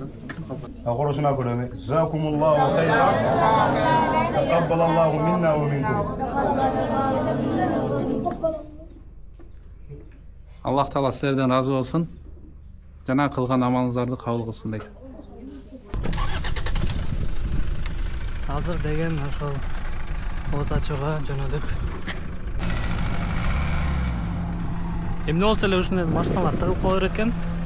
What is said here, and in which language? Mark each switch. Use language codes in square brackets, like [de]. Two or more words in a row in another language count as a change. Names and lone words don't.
[ar] أقول شنو أقول جزاكم الله خيرا تقبل الله منا ومنكم. [ky] Аллах Таала сіздерден разы болсын. Жана кылган амалыңыздарды кабыл кылсын дейт. Азыр деген ошол оз ачууга жөнөдүк. Эмне болсо эле ушундай машиналар тыгылып кала берет экен.